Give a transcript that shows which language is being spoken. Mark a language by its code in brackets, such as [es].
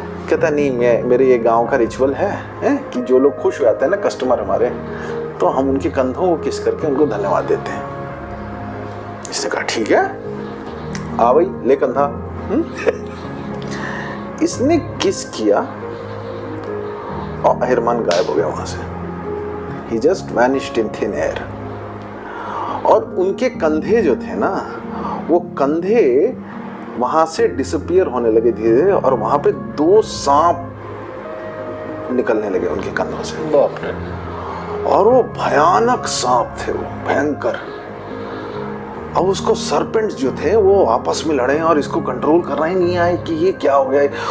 [hi] कहता नहीं, मेरे ये गांव का रिचुअल है कि जो लोग खुश हो जाते हैं ना कस्टमर हमारे, तो हम उनके कंधों को किस करके उनको धन्यवाद देते हैं। इसने कहा ठीक है, आ भाई ले कंधा। इसने किस किया और अहिरमान गायब हो गया वहां से। [en] He just vanished in thin air। [hi] और उनके कंधे जो थे ना, वो कंधे वहां से डिसअपियर होने लगे धीरे धीरे, और वहां पे 2 सांप निकलने लगे उनके कंधों से। बाप रे। और वो भयानक सांप थे, वो भयंकर। अब उसको सरपेंट्स जो थे वो आपस में लड़े और इसको कंट्रोल करना ही नहीं आए कि ये क्या हो गया है।